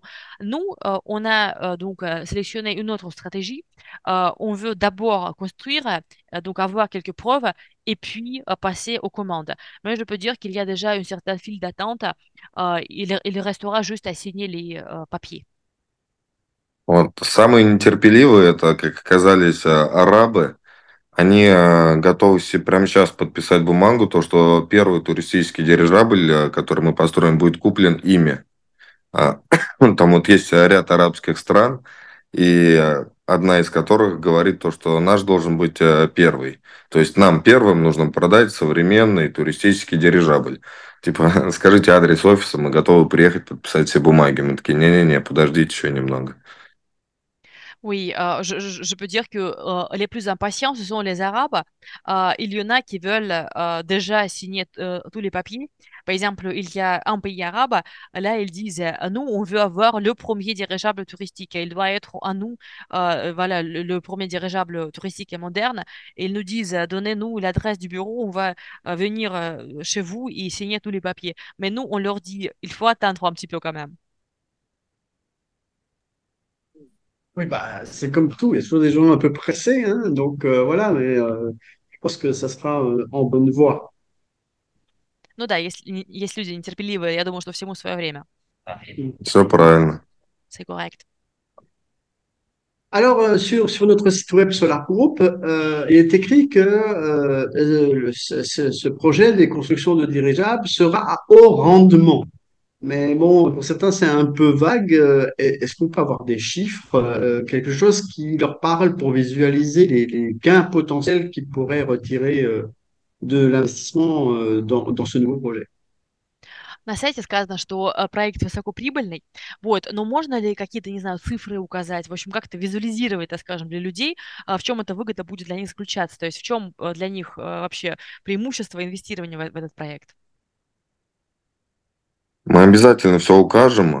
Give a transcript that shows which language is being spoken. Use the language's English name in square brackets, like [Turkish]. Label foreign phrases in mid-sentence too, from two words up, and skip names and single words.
[French] Nous, on a sélectionné une autre stratégie. On veut d'abord construire, donc avoir quelques preuves et puis passer aux commandes. Mais je peux dire qu'il y a déjà une certaine file d'attente. Il restera juste à signer les papiers. [Russian] Вот. Самые нетерпеливые, это, как оказались, арабы. Они готовы себе прямо сейчас подписать бумагу, то, что первый туристический дирижабль, который мы построим, будет куплен ими. А, Там вот есть ряд арабских стран, и одна из которых говорит то, что наш должен быть первый. То есть нам первым нужно продать современный туристический дирижабль. Типа, скажите адрес офиса, мы готовы приехать подписать все бумаги. Мы такие, не-не-не, подождите еще немного. [French] Oui, je peux dire que les plus impatients, ce sont les Arabes. Il y en a qui veulent déjà signer tous les papiers. Par exemple, il y a un pays arabe, là, ils disent, nous, on veut avoir le premier dirigeable touristique. Et il doit être à nous, voilà, le premier dirigeable touristique et moderne. Et ils nous disent, donnez-nous l'adresse du bureau, on va venir chez vous et signer tous les papiers. Mais nous, on leur dit, il faut attendre un petit peu quand même. Oui, bah, c'est comme tout, il y a toujours des gens un peu pressés, hein, donc voilà, mais je pense que ça sera en bonne voie. [Russian] Ну да, если есть люди нетерпеливые, я думаю, что всему свое время. Все правильно. [French] C'est correct. Alors, sur notre site web Solar Group, il est écrit que ce projet des constructions de dirigeables sera à haut rendement. Mais bon, pour certains, c'est un peu vague. Est-ce qu'on peut avoir des chiffres, quelque chose qui leur parle pour visualiser les gains potentiels qu'ils pourraient retirer de l'investissement dans ce nouveau projet? [Russian] На сайте сказано, что проект высокоприбыльный, вот, но можно ли какие-то, не знаю, цифры указать, в общем, как-то визуализировать, так скажем, для людей, в чем эта выгода будет для них заключаться, то есть в чем для них вообще преимущество инвестирования в этот проект? Мы обязательно все укажем.